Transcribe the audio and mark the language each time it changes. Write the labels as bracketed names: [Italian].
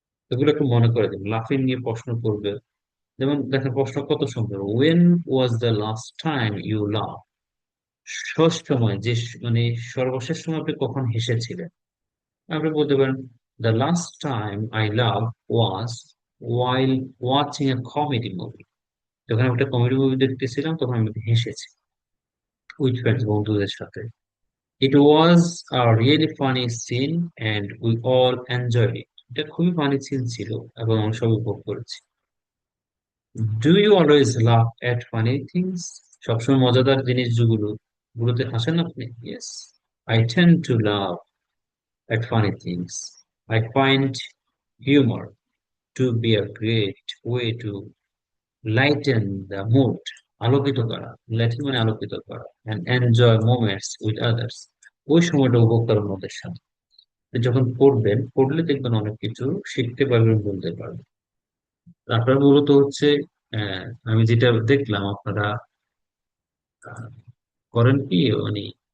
[Bangla] এগুলো একটু মনে করে দিন, লাফিং নিয়ে প্রশ্ন করবে। যেমন দেখেন প্রশ্ন কত সুন্দর, [English] when was the last time you love, [Bangla] শেষ সময় যে, মানে সর্বশেষ সময় আপনি কখন হেসেছিলেন। আপনি বলতে পারেন [English] The last time I laughed was while watching a comedy movie. [Bangla] যখন আমি একটা কমেডি মুভি দেখতেছিলাম তখন আমি হেসেছি [English] with friends, [Bangla] বন্ধুদের সাথে। [English] It was a really funny scene and we all enjoyed it. [Bangla] এটা খুবই ফানি সিন ছিল এবং আমরা সবাই উপভোগ করেছি। [English] Do you always laugh at funny things? [Bangla] সবসময় মজাদার গুলোতে হাসেন আপনি? [English] Yes. I tend to laugh at funny things. I find humor to be a great way to lighten the mood. [Bangla] আলোকিত করা, লাইটেন মানে আলোকিত করা, [English] and enjoy moments with others. [Bangla] ওই সময়টা উপভোগ করার ওদের সাথে। যখন পড়বেন, পড়লে দেখবেন অনেক কিছু শিখতে পারবেন, বলতে পারবেন। আপনার মূলত হচ্ছে আমি যেটা দেখলাম আপনারা আহ, করেন কি মানে